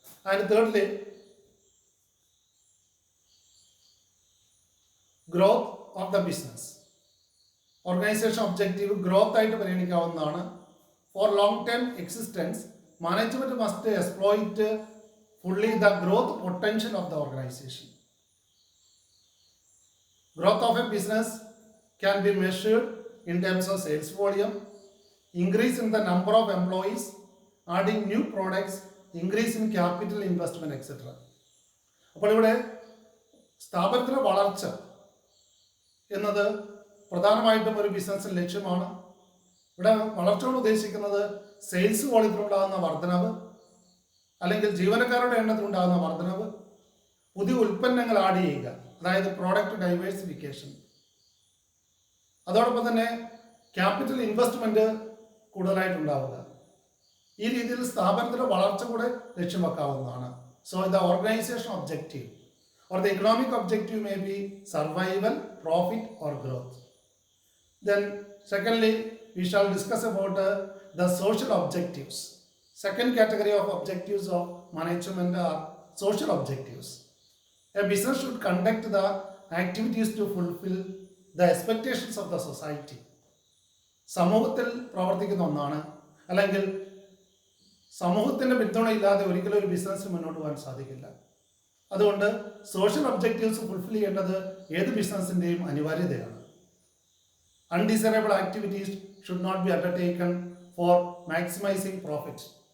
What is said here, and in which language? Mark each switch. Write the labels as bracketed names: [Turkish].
[English] And thirdly, growth of the business. [Malayalam] Organisation objective growth ആയിട്ട് പരിഗണിക്കാവുന്നതാണ്. [English] For long term existence, management must exploit fully the growth potential of the organisation. Growth of a business can be measured in terms of sales volume, increase in the number of employees, adding new products, increase in capital investment, etc. [Malayalam] അപ്പോൾ ഇവിടെ സ്ഥാപനത്തിൻ്റെ വളർച്ച എന്നത് പ്രധാനമായിട്ടും ഒരു ബിസിനസ്സിൻ്റെ ലക്ഷ്യമാണ്. ഇവിടെ വളർച്ച കൊണ്ട് ഉദ്ദേശിക്കുന്നത് സെയിൽസ് വോളിയത്തിലുണ്ടാകുന്ന വർധനവ്, അല്ലെങ്കിൽ ജീവനക്കാരുടെ എണ്ണത്തിലുണ്ടാകുന്ന വർധനവ്, പുതിയ ഉൽപ്പന്നങ്ങൾ ആഡ് ചെയ്യുക, അതായത് പ്രോഡക്റ്റ് ഡൈവേഴ്സിഫിക്കേഷൻ. അതോടൊപ്പം തന്നെ ക്യാപിറ്റൽ ഇൻവെസ്റ്റ്മെൻറ്റ് കൂടുതലായിട്ടുണ്ടാവുക. ഈ രീതിയിൽ സ്ഥാപനത്തിൻ്റെ വളർച്ച കൂടെ ലക്ഷ്യം വെക്കാവുന്നതാണ്. [English] So the organisation objective or the economic objective may be survival, profit or growth. Then secondly, we shall discuss about the social objectives. Second category of objectives of management are social objectives. A business should conduct the activities to fulfill the expectations of the society. [Malayalam] സമൂഹത്തിൽ പ്രവർത്തിക്കുന്ന ഒന്നാണ്, അല്ലെങ്കിൽ സമൂഹത്തിൻ്റെ പിന്തുണയില്ലാതെ ഒരിക്കലും ഒരു business മുന്നോട്ട് പോകാൻ സാധിക്കില്ല. അതുകൊണ്ട് സോഷ്യൽ ഒബ്ജക്റ്റീവ്സ് ഫുൾഫിൽ ചെയ്യേണ്ടത് ഏത് ബിസിനസ്സിൻ്റെയും അനിവാര്യതയാണ്. [English] Undesirable activities should not be undertaken for maximising profit.